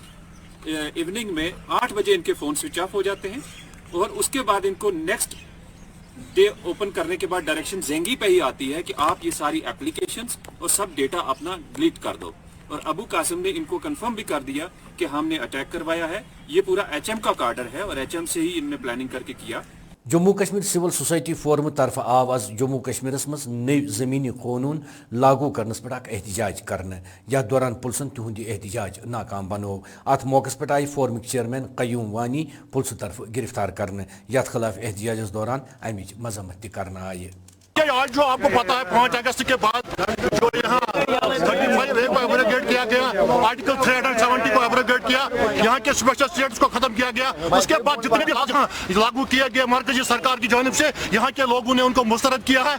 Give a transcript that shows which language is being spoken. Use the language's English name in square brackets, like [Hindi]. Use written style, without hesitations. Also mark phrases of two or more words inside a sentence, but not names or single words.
[Urdu] ایوننگ میں 8 بجے ان کے [English] phone switch off [Urdu] ہو جاتے ہیں، اور اس کے بعد ان کو [English] next day open [Urdu] کرنے کے بعد ڈائریکشن جینگی پہ ہی آتی ہے کہ آپ یہ ساری ایپلیکیشنز اور سب ڈیٹا اپنا ڈیلیٹ کر دو، اور ابو قاسم نے ان کو کنفرم بھی کر دیا کہ ہم نے اٹیک کروایا ہے، یہ پورا ایچ ایم کا کیڈر ہے اور ایچ ایم سے ہی ان نے پلاننگ کر کے کیا. [Kashmiri] जम्मू कश्मीर सिविल सोसाइटी फोरम तरफ आव आज जम्मू कश्मीर मज नव जमीनी कानून लागू करनस पे एहतजाज करने, यथ दौरान पुलिसन तिहुंद एहतजाज नाकाम बनोव। अत मौके पे आई फोरमिक चेयरमैन कयूम वानी पुलिस तरफ गिरफ्तार करने, यथ खिलाफ एहतजाज दौरान अमिच मजम्मत करना आई। [Urdu] آج جو آپ کو پتا ہے 5 اگست کے بعد جو یہاں 35A کو ایبروگیٹ کیا گیا، آرٹیکل 370 کو ایبروگیٹ کیا، یہاں کے [English] special status [Urdu] کو ختم کیا گیا، اس کے بعد جتنے بھی یہاں لاگو کیا گیا مرکزی سرکار کی جانب سے، یہاں کے لوگوں نے ان کو مسترد کیا ہے.